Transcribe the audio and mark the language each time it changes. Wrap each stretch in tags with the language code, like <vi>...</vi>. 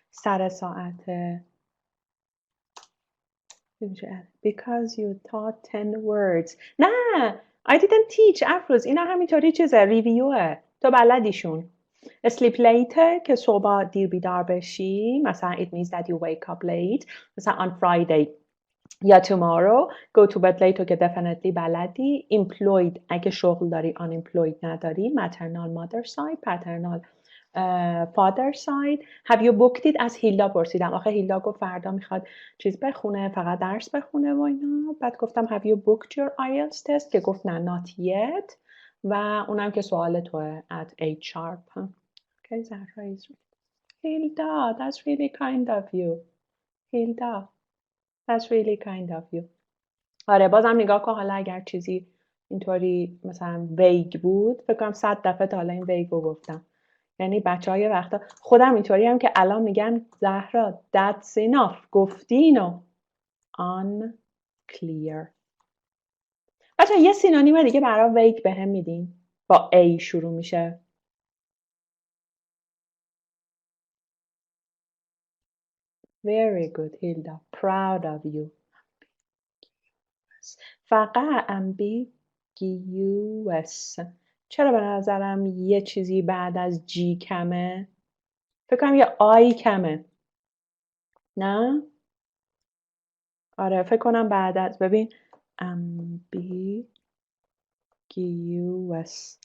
<fa>سر ساعت</fa> <en>because you taught 10 words. نه I didn't teach افروز.</en> <fa>اینا همینطوری چیزه ریویوه. تو بلدیشون.</fa> <en>sleep later</en> <fa>که صبح دیر بیدار بشی.</fa> <en>مثلا it means that you wake up late. مثلا on Friday یا tomorrow go to bed late که definitely بلدی.</en> <fa>employed اگه شغل داری unemployed نداری.</fa> <en>maternal mother side paternal father side. Have you booked it</en> <fa>از هیلدا پرسیدم. آخه هیلدا گفت فردا میخواد چیز بخونه فقط درس بخونه و اینا. بعد گفتم</fa> <en>have you booked your IELTS test</en> <fa>که گفت نه</fa> <en>not yet</en> <fa>و اونم که سوال توه</fa> <en>at 8 sharp. Okay, Zahra is Hilda, that's really kind of you. Hilda, that's really kind of you.</en> <fa>آره بازم نگاه کن حالا اگر چیزی اینطوری مثلا ویگ بود، فکر کنم 100 دفعه تا حالا این ویگ رو گفتم. یعنی بچه‌ها یه وقتا خودم اینطوری هم که الان میگن زهرا</fa> <en>that's enough،</en> <fa>گفتی اینو.</fa> <en>unclear.</en> <fa>بچه‌ها یه سینونیم دیگه برای ویگ بهم میدین؟ با A شروع میشه.</fa> <en>Very good Hilda, proud of you.</en> <fa>فقط ambiguous. چرا به نظرم یه چیزی بعد از G کمه؟ فکر کنم یه I کمه. نه؟ آره فکر کنم بعد از ببین ambiguous.</fa>